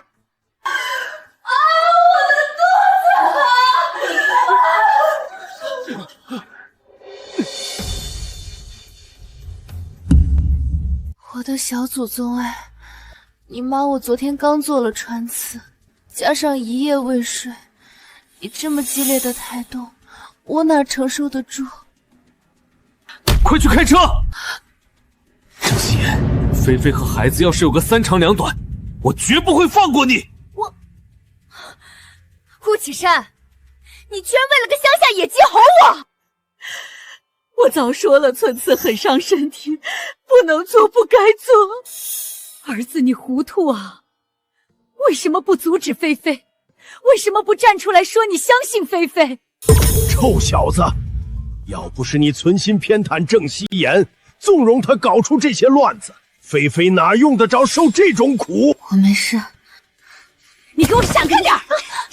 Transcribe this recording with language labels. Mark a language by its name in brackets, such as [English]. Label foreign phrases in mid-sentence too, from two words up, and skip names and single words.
[Chinese] 啊，我的肚子！我的小祖宗哎，你媽我昨天剛做了穿刺，加上一夜未睡，你這麼激烈的胎動，我哪承受得住？快去開車！鄭希言，菲菲和孩子要是有個三長兩短，我絕不會放過你。顧啟山，你居然為了個鄉下野雞吼我！我早說了，寸刺很傷身體，不能做，不該做。兒子，你糊塗啊！ 為什麼不阻止菲菲？為什麼不站出來說你相信菲菲？臭小子，要不是你存心偏袒鄭希言，縱容他搞出這些亂子，菲菲哪用得着受這種苦？我沒事。你給我閃開點！